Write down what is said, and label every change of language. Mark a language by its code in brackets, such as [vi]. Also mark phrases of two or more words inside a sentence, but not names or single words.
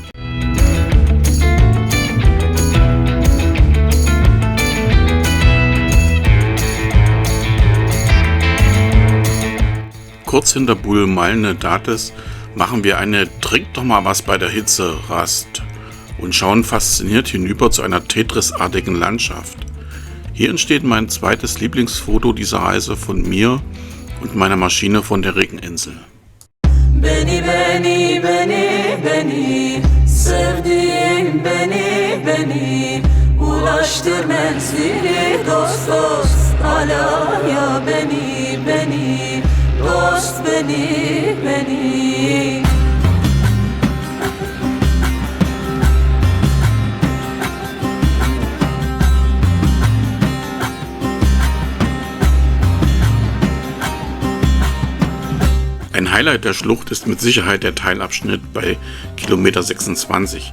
[de] Kurz hinter Bumalne-Dates machen wir eine Trink doch mal was bei der Hitze Rast und schauen fasziniert hinüber zu einer Tetris-artigen Landschaft. Hier entsteht mein zweites Lieblingsfoto dieser Reise von mir und meiner Maschine von der Regeninsel. [tr] Beni beni beni beni sevdiğim beni beni ulaştır menzili dost dost alaya beni beni dost beni beni. [de] Ein Highlight der Schlucht ist mit Sicherheit der Teilabschnitt bei Kilometer 26.